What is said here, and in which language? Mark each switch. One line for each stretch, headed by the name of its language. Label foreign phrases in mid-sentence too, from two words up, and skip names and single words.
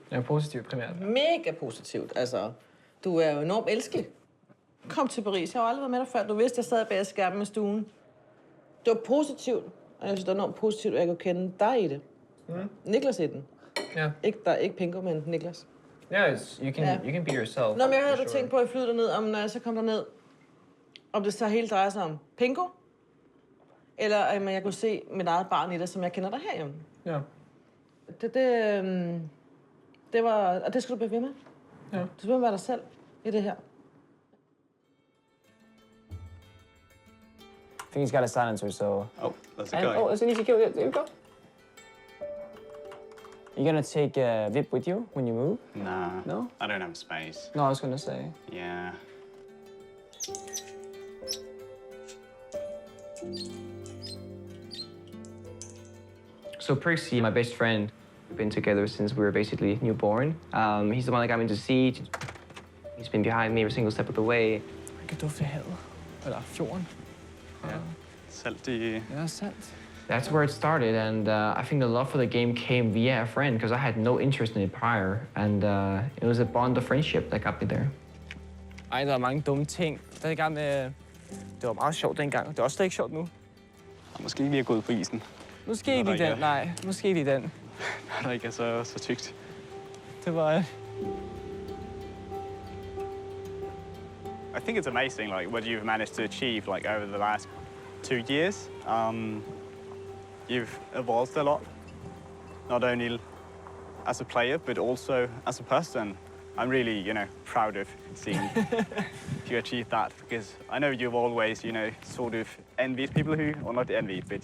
Danish: Ja, positivt primært. Mega positivt. Altså, du er jo enormt elskelig. Kom til Paris. Jeg har aldrig været med dig før. Du vidste, jeg sad bag skærmen i stuen. Det var positivt. Og jeg synes, det er enormt positivt, at jeg kunne kende dig i det. Mm. Niclas i den. Ja. Ikke Pengu, men Niclas.
English: Yeah, you can be yourself.
Danish: Nå, men jeg havde tænkt på, at jeg flyder derned, om når jeg så kom derned, om det så helt drejer sig om Pengu, eller at jeg kunne se mit eget barn i det, som jeg kender dig herhjemme. Ja. Det var, og det skal du blive ved med. Ja. Du skal være dig selv i det her.
English: I think he's got a silencer, so... Oh, that's a guy. Oh, that's an easy kill. There you go. You gonna take VIP with you when you move? Nah. No? I don't have space. No, I was gonna say. Yeah. So Percy, my best friend, we've been together since we were basically newborn. He's the one that got me into Siege. He's been behind me every single step of the way.
Danish: Jeg kan dufte havet. Eller fjorden. Ja. Salt i... Ja, salt.
English: That's where it started, and I think the love for the game came via a friend, because I had no interest in it prior, and it was a bond of friendship that got me there.
Danish: Ej, der er mange dumme ting. Der er i gang med... Det var meget sjovt dengang. Det er også slet ikke sjovt nu. Måske ikke lige at gå ud på isen. Måske ikke lige den, nej. Måske ikke lige den. Når der ikke er så tykt. Det var...
English: I think it's amazing, like, what you've managed to achieve, like, over the last 2 years. You've evolved a lot, not only as a player, but also as a person. I'm really, proud of seeing you achieve that, because I know you've always, sort of envied people who, or not envied, but,